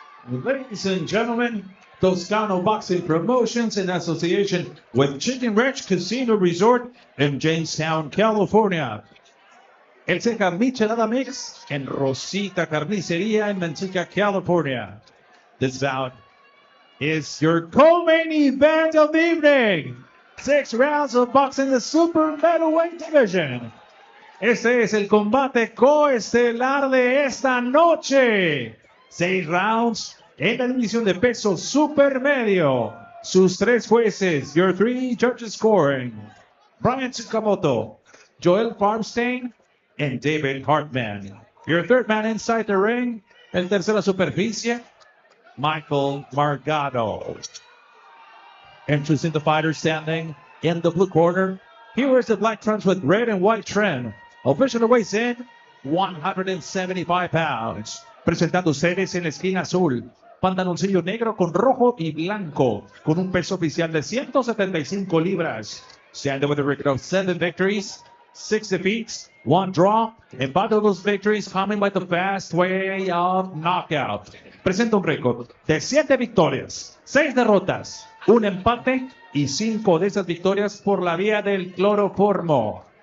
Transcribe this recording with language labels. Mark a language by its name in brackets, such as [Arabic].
[English] Ladies and gentlemen, Toscano Boxing Promotions in association with Chicken Ranch Casino Resort in Jamestown, California. [Spanish] El Ceja Michelada Mix en Rosita Carniceria in Manteca, California. [English] This bout is your co-main event of the evening. 6 rounds of boxing in the super middleweight division. [Spanish] Este es el combate coestelar de esta noche. 6 rounds en la división de peso super medio. Sus 3 jueces, [English] your 3 judges scoring. Brian Tsukamoto, Joel Farmstein, and David Hartman. Your third man inside the ring, [Spanish] en tercera superficie, [English] Michael Margado. Introducing the fighter standing in the blue corner. Here is the black trunks with red and white trim. Official weighs in 175 pounds. [Spanish] Presentando ustedes en la esquina azul. Pantaloncillo negro con rojo y blanco. Con un peso oficial de 175 libras. [English] Standing with a record of 7 victories, 6 defeats, 1 draw, and 5 of those victories coming by the fast way of knockout. [Spanish] Presenta un récord de 7 victorias, 6 derrotas, 1 empate y 5 de esas victorias por la vía del cloroformo.